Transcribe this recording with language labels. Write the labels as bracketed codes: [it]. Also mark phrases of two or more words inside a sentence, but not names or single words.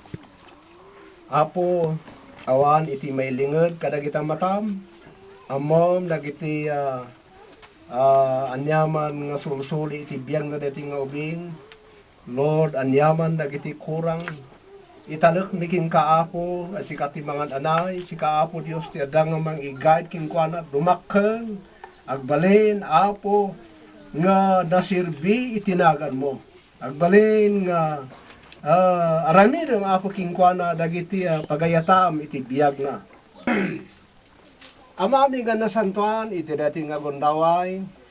[ilo] Apo awan iti mailinged kadagita matam. Amom dagiti anyaman nga sulsuli iti biyang na dati nga ubing. Lord, anyaman dagiti kurang. Italek miking kaapo, si katimangan anay, si kaapo Dios ti adang nga mang i-guide king kuana dumakkel, agbalin apo nga nasirbi itinagan mo. Agbalin nga aramid ang apo king kuana dagiti pagayatam iti biyag na. Amami nga nasantuan iti dati nga gundaway.